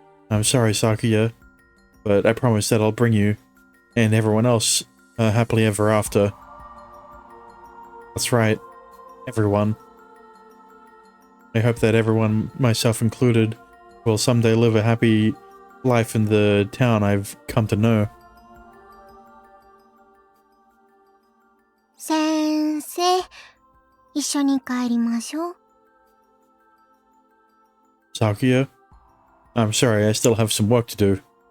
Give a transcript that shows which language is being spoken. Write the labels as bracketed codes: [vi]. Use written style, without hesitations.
[en] I'm sorry, Sakuya, but I promise that I'll bring you and everyone else happily ever after. That's right, everyone. I hope that everyone, myself included, will someday live a happy life in the town I've come to know. [ja] 先生、一緒に帰りましょう。 [en] Sakuya, I'm sorry, I still have some work to do.